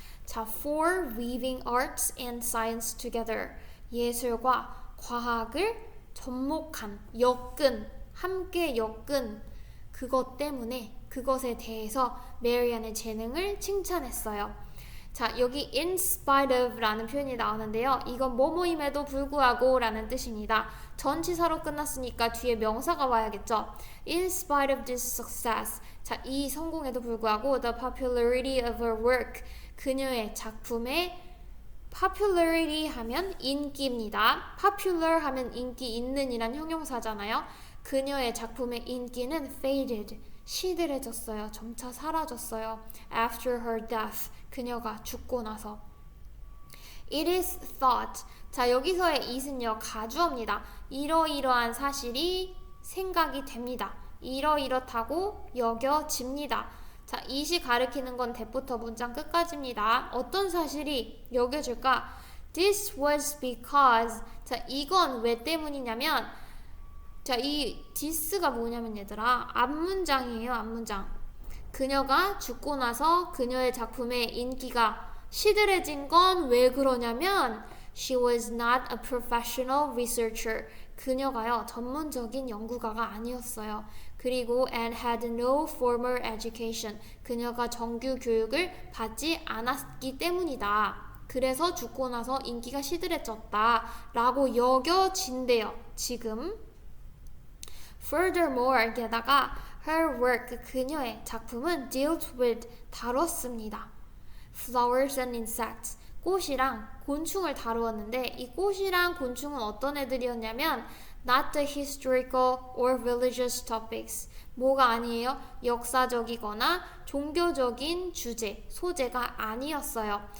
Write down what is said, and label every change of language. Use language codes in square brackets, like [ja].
[ko] 자, [en] for weaving arts and science together, [ko] 예술과 과학을 접목한, 함께 엮은 그것 때문에, 그것에 대해서 메리안의 재능을 칭찬했어요. 자, 여기 [en] in spite of [ko] 라는 표현이 나오는데요. 이건 뭐뭐임에도 불구하고 라는 뜻입니다. 전치사로 끝났으니까 뒤에 명사가 와야겠죠. [en] In spite of this success, [ko] 자, 이 성공에도 불구하고 [en] the popularity of her work, [ko] 그녀의 작품의 [en] popularity [ko] 하면 인기입니다. popular 하면 인기 있는 이란 형용사잖아요. 그녀의 작품의 인기는 faded, 시들해졌어요. 점차 사라졌어요. [en] After her death, [ko] 그녀가 죽고 나서. [en] It is thought. [ko] 자, 여기서의 it은요 가주어입니다. 이러이러한 사실이 생각이 됩니다. 이러이렇다고 여겨집니다. 자, it이 가리키는 건 대부터 문장 끝까지입니다. 어떤 사실이 여겨질까? [en] This was because. [ko] 자, 이건 왜 때문이냐면, 자, 이 this가 뭐냐면 얘들아, 앞문장이에요. 앞문장. 그녀가 죽고 나서 그녀의 작품의 인기가 시들해진 건 왜 그러냐면 [en] she was not a professional researcher. [ko] 그녀가요 전문적인 연구가가 아니었어요. 그리고 [en] and had no formal education. [ko] 그녀가 정규 교육을 받지 않았기 때문이다. 그래서 죽고 나서 인기가 시들해졌다 라고 여겨진대요. 지금. [en] Furthermore, [ko] 게다가 [en] her work, [ko] 그녀의 작품은 [en] dealt with, [ko] 다뤘습니다. [en] Flowers and insects, [ko] 꽃이랑 곤충을 다루었는데 이 꽃이랑 곤충은 어떤 애들이었냐면 [en] not the historical or religious topics, [ko] 뭐가 아니에요? 역사적이거나 종교적인 주제, 소재가 아니었어요.